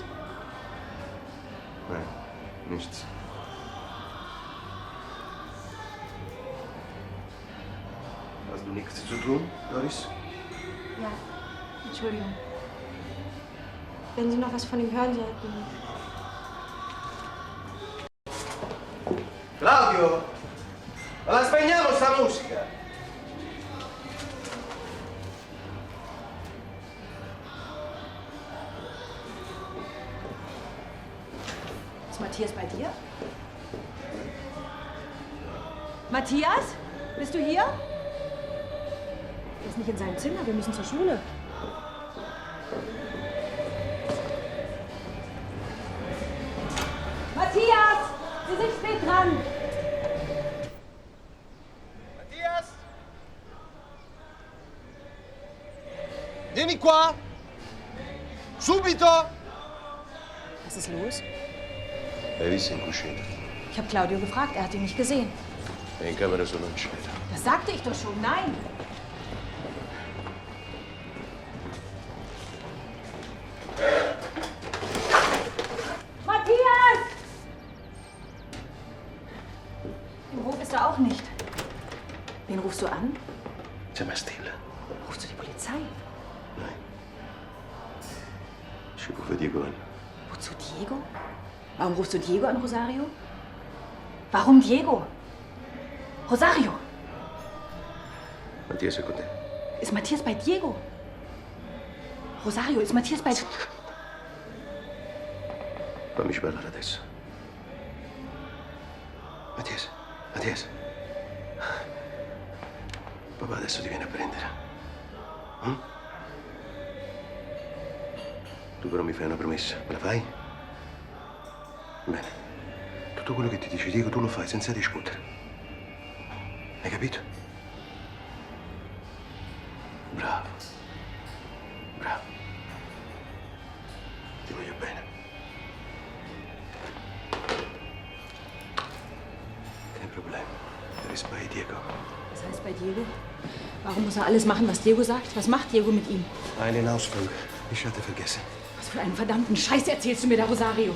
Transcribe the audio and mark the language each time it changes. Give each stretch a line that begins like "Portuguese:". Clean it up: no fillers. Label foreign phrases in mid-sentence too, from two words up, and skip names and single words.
German: Nein, nichts. Hast du nichts zu tun, Doris? Ja. Entschuldigung. Wenn Sie noch was von ihm hören sollten.
Italian: Claudio! Ma la spegniamo sta musica!
German: Ist Matthias bei dir? Matthias? Bist du hier? Er ist nicht in seinem Zimmer, wir müssen zur Schule. Matthias! Sie sind spät dran! Matthias!
Italian: Vieni qua! Subito!
German: Was ist los?
Italian: Hai visto in cucina?
German: Ich habe Claudio gefragt, er hat ihn nicht gesehen.
Italian: È in camera solo in scena.
German: Das sagte ich doch schon, nein! Matthias! Im Hof ist er auch nicht. Wen rufst du an? Sei mal stille. Rufst du die Polizei? Ich rufe Diego an. Wozu Diego? Warum rufst du Diego an, Rosario? Warum Diego? Rosario!
Italian: Mattias è con te.
German: Ist Matthias bei Diego? Rosario, ist Matthias bei...
Italian: Fammi parlare adesso. Mattias, Mattias. Papà adesso ti viene a prendere. Tu però mi fai una promessa, me la fai? Bene. Tutto quello che ti dice Diego tu lo fai senza discutere. Hai capito? Bravo. Bravo. Ti voglio bene.
German: Kein Problem. Er ist bei Diego. Was heißt bei Diego? Warum muss er alles machen, was Diego sagt? Was macht Diego mit ihm? Einen Ausflug. Ich hatte vergessen. Was Was für einen verdammten Scheiß erzählst du mir da, Rosario?